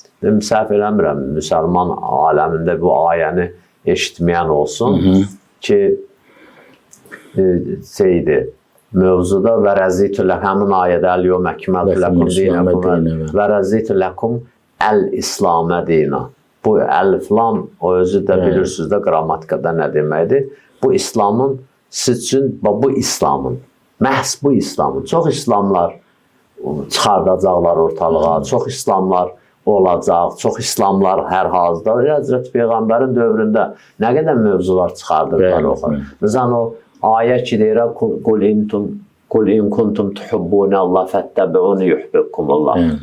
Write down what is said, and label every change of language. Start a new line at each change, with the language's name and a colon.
Azerbaijani: Səhv eləmirəm, müsəlman aləmində bu ayəni eşitməyən olsun ki, şeydir, mövzuda
Arabic: və rəzitü
Azerbaijani: həmin ayədə
Arabic: əl-yom əkməltü ləkum dinəkum və rəzitü ləkum əl-İslamə dinə.
Azerbaijani: Bu əl-filam, o özü də bilirsiniz də qrammatikada nə deməkdir? Bu İslamın, siz üçün, bu İslamın, məhz bu İslamın. Çox İslamlar çıxardacaqlar ortalığa, çox İslamlar olacaq, çox İslamlar hər hazırda. Həzrət Peyğəmbərin dövründə nə qədər mövzular çıxardırlar oxur. Məsələn, o ayə ki deyir,
Arabic: Qul in kuntum tuhibbunallah fəttəbi'uni yuhibbukumullah.